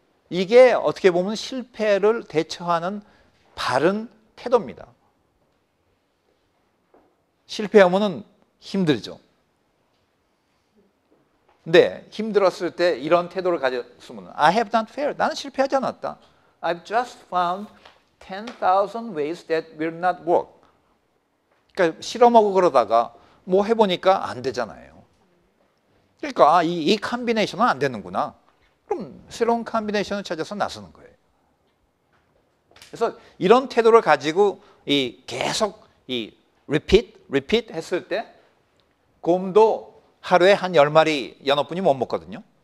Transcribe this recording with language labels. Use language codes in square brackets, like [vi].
[ko] 이게 어떻게 보면 실패를 대처하는 바른 태도입니다. 실패하면은 힘들죠. 근데 힘들었을 때 이런 태도를 가졌으면 [en] I have not failed. [ko] 나는 실패하지 않았다. [en] I've just found 10,000 ways that will not work. [ko] 그러니까 실험하고 그러다가 뭐 해보니까 안 되잖아요. 그러니까 이 컨비네이션은 안 되는구나. 그럼 새로운 컨비네이션을 찾아서 나서는 거예요. 그래서 이런 태도를 가지고 계속 repeat 했을 때 곰도 하루에 한 10마리 연어뿐이 못 먹거든요.